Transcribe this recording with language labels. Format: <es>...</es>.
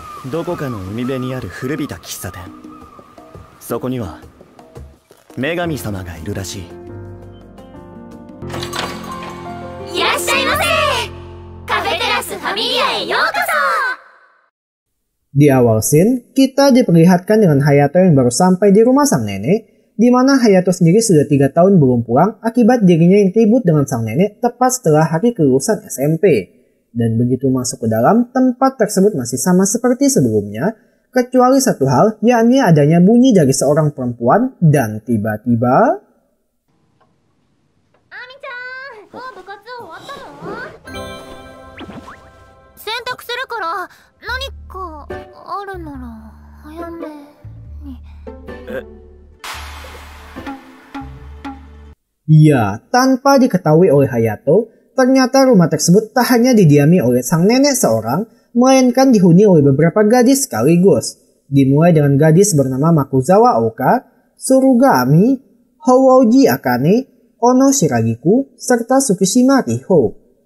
<ja>どこかの海辺にある古びた喫茶店。そこには女神様がいるらしい。いらっしゃいませ。カフェテラスファミリアへようこそ。</ja> <id>Di awal scene, kita diperlihatkan dengan Hayato yang baru sampai di rumah sang nenek, di mana Hayato sendiri sudah 3 tahun belum pulang akibat dirinya yang ribut dengan sang nenek tepat setelah hari kelulusan SMP. Dan begitu masuk ke dalam, tempat tersebut masih sama seperti sebelumnya, kecuali satu hal, yakni adanya bunyi dari seorang perempuan dan tiba-tiba...</id> <ja>Ami-chan, mau bukatsu終わったの? 洗濯するから何かあるなら早めに。</ja> <id>Ya, tanpa diketahui oleh Hayato, ternyata rumah tersebut tak hanya didiami oleh sang nenek seorang, melainkan dihuni oleh beberapa gadis sekaligus. Dimulai dengan gadis bernama Makuzawa Oka, Suruga Ami, Hououji Akane, Ono Shiragiku, serta Tsukishima Riho.</id>